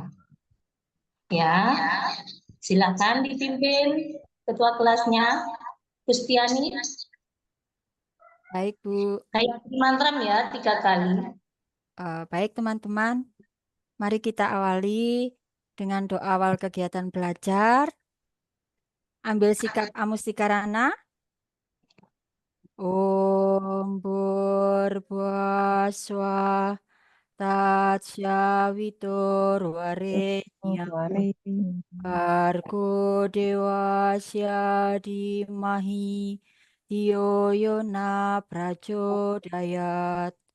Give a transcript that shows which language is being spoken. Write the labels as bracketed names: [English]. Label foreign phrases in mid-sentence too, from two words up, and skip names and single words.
[Indonesian] Ya, silakan dipimpin ketua kelasnya, Kustiani. Baik, Bu. Kayak mantram ya 3 kali. Baik, teman-teman. Mari kita awali dengan doa awal kegiatan belajar. Ambil sikap amustikarana. [Sanskrit] ॐ भूर्भुवस्वः तत्सवितुर् वरेण्यं भर्गो देवस्य धीमहि धियो यो नः प्रचोदयात्.